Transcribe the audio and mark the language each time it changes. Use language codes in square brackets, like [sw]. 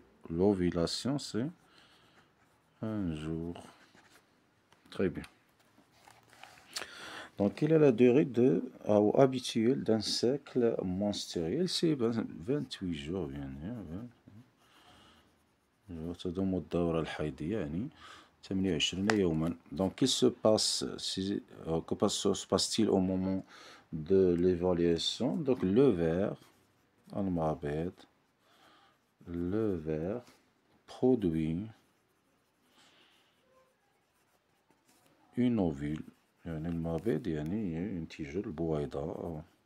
[fr] L'ovulation, c'est un jour. Très bien. Donc, quelle est la durée habituelle d'un cycle menstruel? C'est 28 jours, bien sûr. [ar] تدوم الدورة الحيضية يعني 28 يوما. [fr] Donc, qu'est-ce se passe-t-il au moment de l'évaluation? Donc, le ver produit une ovule. [ar] يعني المبيض يعني ينتج البويضة.